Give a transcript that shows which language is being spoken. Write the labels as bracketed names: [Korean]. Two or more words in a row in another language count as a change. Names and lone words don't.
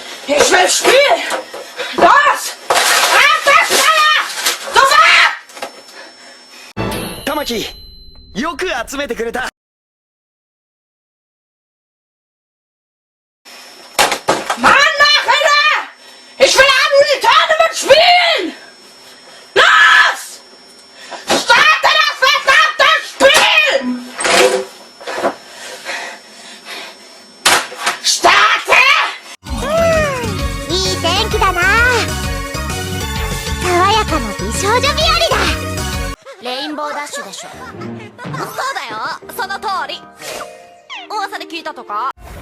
[German] Ich will spielen! Los! Abwärts! [Japanese] 玉木、よく集めてくれた。 [German] Mann, Nachhinein! Ich will ein Tournament spielen! Los! Starte das verdammte Spiel! Starte! [Japanese] いい天気だな。爽やかな美少女日和だ。レインボーダッシュでしょ。そうだよ、その通り。噂で聞いたとか。